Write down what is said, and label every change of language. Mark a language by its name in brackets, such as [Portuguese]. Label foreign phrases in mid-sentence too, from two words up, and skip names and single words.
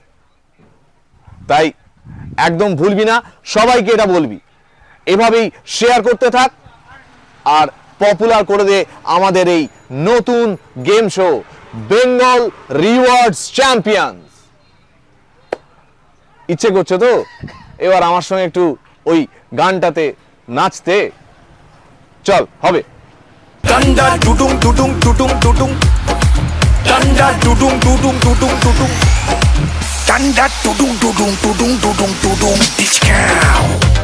[Bangla] তাই একদম ভুলবি না, সবাইকে এটা বলবি, এভাবেই শেয়ার করতে থাক আর পপুলার করে দে আমাদের এই নতুন [English] game show [Bangla] বেঙ্গল রিওয়ার্ডস চ্যাম্পিয়ন। ইচ্ছে করছে তো এবার আমার সঙ্গে একটু ওই গানটাতে নাচতে? চল, হবে। Danda dudung dudung dudung dudung. Danda dudung dudung dudung dudung. Danda dudung dudung dudung dudung dudung. Ditch cow.